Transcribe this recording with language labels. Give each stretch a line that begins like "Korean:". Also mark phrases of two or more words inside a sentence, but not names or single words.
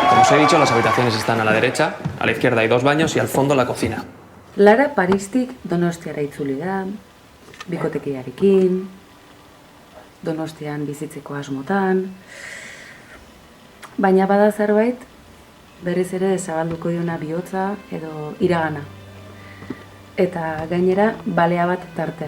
Spanish: os he dicho, las habitaciones están a la derecha, a la izquierda hay 2 baños y al fondo la cocina.
Basque: Lara Paristik Donostiara itzuli da, bikotekiarekin, Donostian bizitzeko asmotan, baina bada zerbait berriz ere zabalduko diona bihotza edo iragana. Eta gainera balea bat tartean.